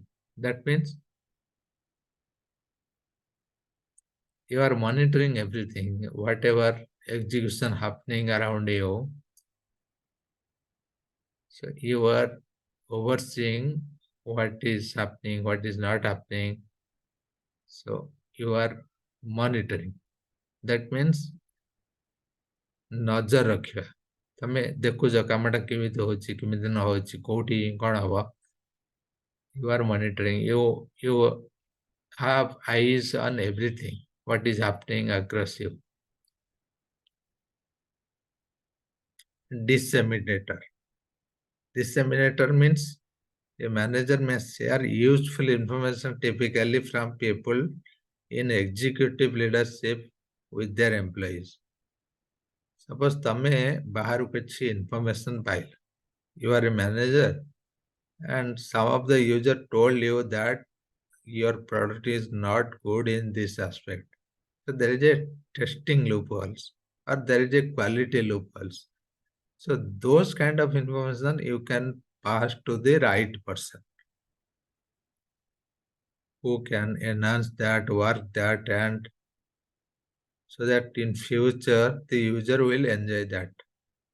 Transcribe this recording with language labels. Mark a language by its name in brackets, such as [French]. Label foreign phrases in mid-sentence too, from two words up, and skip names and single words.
[English] That means you are monitoring everything, whatever execution happening around you. So you are overseeing what is happening, what is not happening. So you are monitoring. That means [Odia] ନଜର ରଖିବା। ତମେ ଦେଖୁଛ କାମଟା କେମିତି ହେଉଛି, କେମିତି ନ ହେଉଛି, କୋଉଠି କଣ ହେବ। [English] You are monitoring. You have eyes on everything, what is happening across you. Disseminator. Disseminator means a manager may share useful information typically from people in executive leadership with their employees. Suppose [Odia] तमे बाहर कुछ information पाइल, [English] you are a manager and some of the user told you that your product is not good in this aspect. So there is a testing loopholes or there is a quality loopholes. So those kind of information you can pass to the right person who can enhance that, work that, and so that in future the user will enjoy that.